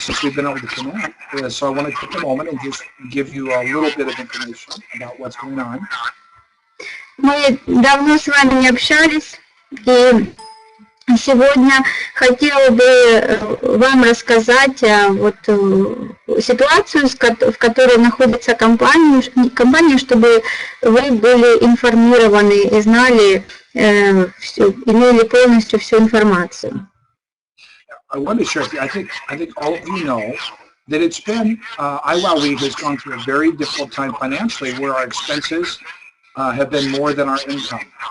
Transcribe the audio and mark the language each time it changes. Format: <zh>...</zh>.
<en>since we've been able to connect. So I want to take a moment and just give you a little bit of information about what's going on.</en> <ru>Мы давно с вами не общались, и сегодня хотела бы вам рассказать вот ситуацию, в которой находится компания, чтобы вы были информированы и знали, имели полностью всю информацию.</ru> <en>I want to share with you, I think all of you know that it's been, IWOW has gone through a very difficult time financially where our expenses have been more than our income.</en>